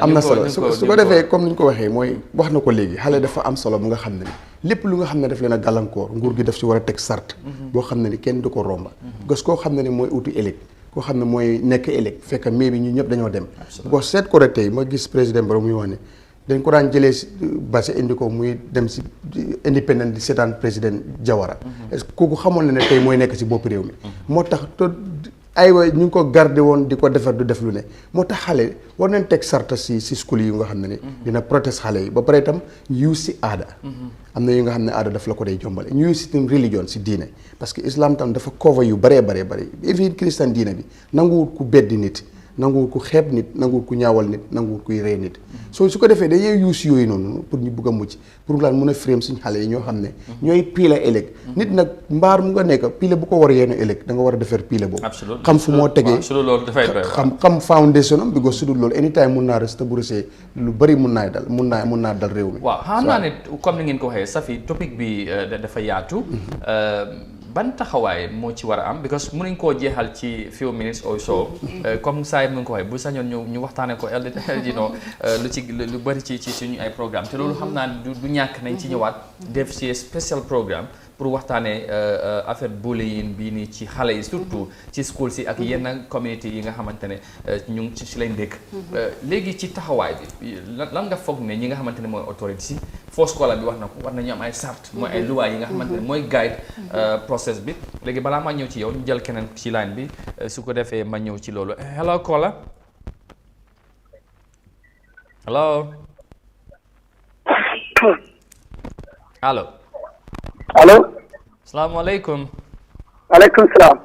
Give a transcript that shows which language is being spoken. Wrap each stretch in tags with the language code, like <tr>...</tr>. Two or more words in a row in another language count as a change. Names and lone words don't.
<wo>am na solo su ko defee comme ni ñu ko waxee mooy wax na ko léegi xale dafa am solo bu nga xam ne lépp lu nga xam ne daf leen a gàllankoor nguur gi daf ci war a teg sart boo xam ne ni kenn du ko romba parce que koo xam ne ni mooy uti ëllëg koo xam ne mooy nekk ëllëg fekk mais bi ñu ñëpp dañoo dem bu seet ko rek tey ma gis président Barrow muy wax ne dañ ko daan jëlee base indi ko muy dem si indépendant di seetaan président Jawara est-ce que kooku xamoon na ne tey mooy nekk si bopp réew mi moo tax aywa ñu ngi ko garder woon di ko defar du def lu ne moo tax xale war nañ teg sarta si school yi nga xam ne ni dina protège xale yi ba pare itam ñu si aada am na yu nga xam ne aada daf la ko day jombale ñu si itam religion si diine parce que islam tam dafa cover yu bëree even christian diine bi nanguwul ku beddi nit nanguwul ku xeeb nit nanguwul ku ñaawal nit nanguwul kuy ree nit soo su ko defee dañuy use yooyu noonu pour ñu bugg a mucc pour lan mun a frame suñu xale yi ñoo xam ne ñooy piila ëllëg nit nag mbaar mu nga nekk piila bu ko war a yeenu ëllëg da nga war a defar piila boobu xam fu moo tegee xam foundation am because su dul loolu anytime mun naa rës te bu rësee lu bëri mun naa dal réew mi waaw xam naa ne comme ni ngeen ko waxee Safi topic bi dafa yaatu ban taxawaay moo ci war a am because mënuñ koo jeexal ci</wo> <en>few minutes or so</en> <wo>comme saa yi mu ngi ko waxee bu sañoon ñu waxtaanee ko lu bëri ci suñu ay programme te loolu xam naa du ñàkk nañ ci ñëwaat def ci spécial programme pour waxtaanee affaire bullying bii nii ci xale yi surtout ci school si ak yenn community yi nga xamante ne ñu ngi ci lañ dëkk léegi ci taxawaay bi lan nga foog ne ñi nga xamante ne mooy autorité si</wo> <fr>force scolaire</fr> <wo>bi wax na ko war nañu am ay sart mooy ay luwaay yi nga xamante ne mooy guide process bi léegi balaa ma ñëw ci yow ñu jël keneen ci line bi su ko defee ma ñëw ci loolu hello Kola hello allo salaamaaleykum aleykum salaam</wo>